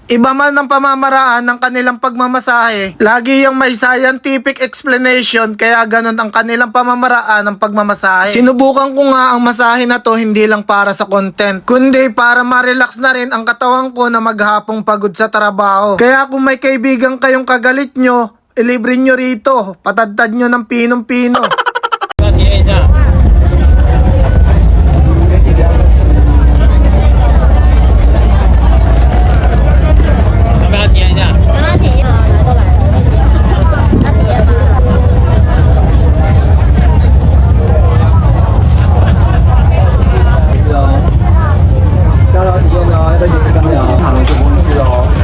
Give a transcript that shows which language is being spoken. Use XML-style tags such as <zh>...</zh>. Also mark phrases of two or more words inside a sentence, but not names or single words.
<tl>Iba man ang pamamaraan ng kanilang pagmamasahe, lagi yung may</tl> <en>scientific explanation</en> <tl>kaya ganon ang kanilang pamamaraan ng pagmamasahe. Sinubukan ko nga ang masahe na to hindi lang para sa content, kundi para ma-relax na rin ang katawan ko na maghapong pagod sa trabaho. Kaya kung may kaibigan kayong kagalit nyo, ilibre nyo rito, patadtad nyo ng pinong-pino.</tl> <zh>要体验一下。要不要体验一下？刚刚体验啊，来都来了，要体验吗？是哦，逍遥体验哦，这就是逍遥，躺着就不会吃哦。</zh>